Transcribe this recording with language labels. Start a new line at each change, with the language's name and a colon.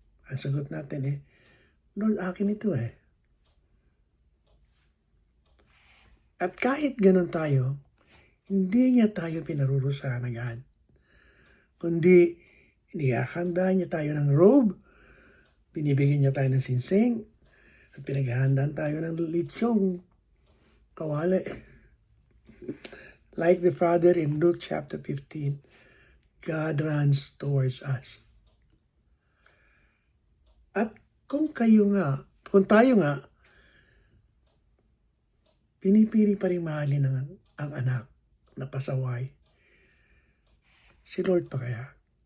Filipino: Ang sagot natin Lord, akin ito At kahit ganun tayo, hindi niya tayo pinarurusahan agad. Kundi, inihahanda niya tayo ng robe, binibigyan niya tayo ng sinsing, at pinaghahandaan tayo ng litsyong kawali.
English: Like the Father in Luke chapter 15, God runs towards us.
Filipino: At kung tayo nga, pinipili pa rin mahalin ang anak na pasaway, si Lord pa kaya?